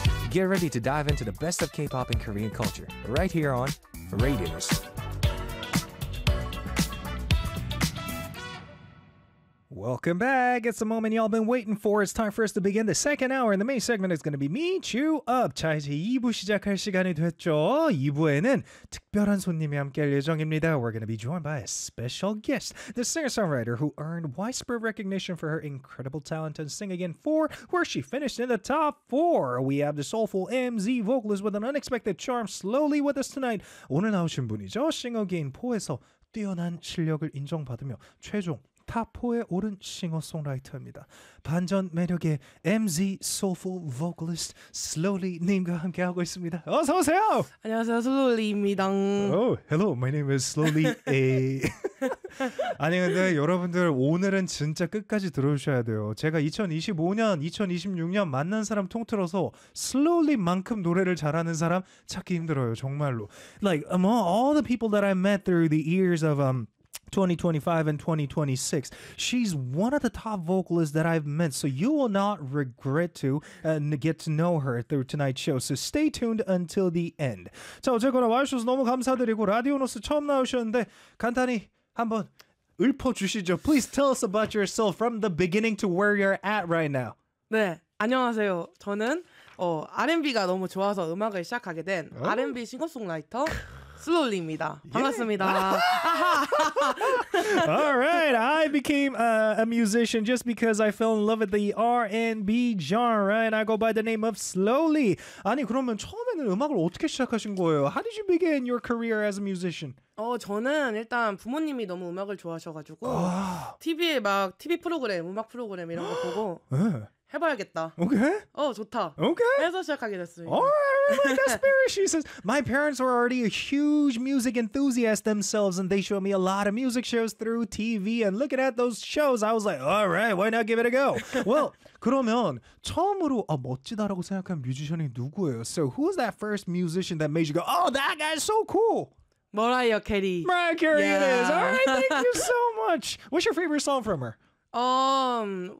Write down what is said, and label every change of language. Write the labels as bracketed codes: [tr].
[en] Get ready to dive into the best of K-pop and Korean culture right here on Radius. Welcome back. It's the moment y'all been waiting for. It's time for us to begin the second hour, and the main segment is going to be Meet You Up. [ko] 자, 이제 2부 시작할 시간이 됐죠. 2부에는 특별한 손님이 함께 할 예정입니다. [en] We're going to be joined by a special guest, the singer-songwriter who earned widespread recognition for her incredible talent in Sing Again 4, where she finished in the top 4. We have the soulful MZ vocalist with an unexpected charm slowly with us tonight. [ko] 오늘 나오신 분이죠. Sing Again 4에서 뛰어난 실력을 인정받으며 최종 탑4에 오른 싱어송라이터입니다. 반전 매력의 MZ Soulful Vocalist Slowly 님과 함께하고 있습니다. 어서 오세요. 안녕하세요. Slowly입니다. [en] Oh, hello. My name is Slowly. [ko] 아니 근데 여러분들 오늘은 진짜 끝까지 들어주셔야 돼요. 제가 2025년, 2026년 만난 사람 통틀어서 Slowly만큼 노래를 잘하는 사람 찾기 힘들어요. 정말로. [en] Like among all the people that I met through the years of 2025 and 2026. She's one of the top vocalists that I've met, so you will not regret to get to know her through tonight's show. So stay tuned until the end. [ko] 자, 어쨌거나 와주셔서 너무 감사드리고 라디오노스 처음 나오셨는데 간단히 한번 읊어주시죠. [en] Please tell us about yourself from the beginning to where you're at right now. [ko] 네, 안녕하세요. 저는 R&B가 너무 좋아서 음악을 시작하게 된 R&B 싱어송라이터 슬로리입니다. 반갑습니다. [en] All right, I became a musician just because I fell in love with the R&B genre, and I go by the name of Slowly. [ko] 아니 그러면 처음에는 음악을 어떻게 시작하신 거예요? [en] How did you begin your career as a musician? [ko] 저는 일단 부모님이 너무 음악을 좋아하셔가지고 TV에 막 TV 프로그램, 음악 프로그램 이런 거 보고. 해봐야겠다. 오케이. Okay. 좋다. 오케이. Okay. 해서 시작하게 됐습니다. [en] Alright, like that spirit. She says, my parents were already a huge music enthusiast themselves, and they showed me a lot of music shows through TV. And looking at those shows, I was like, alright, why not give it a go? [ko] Well, 그러면 처음으로 멋지다라고 생각한 뮤지션이 누구예요? [en] So who was that first musician that made you go, oh, that guy's so cool? Mariah Carey. Mariah Carey, yeah. It is. Alright, thank you so much. What's your favorite song from her?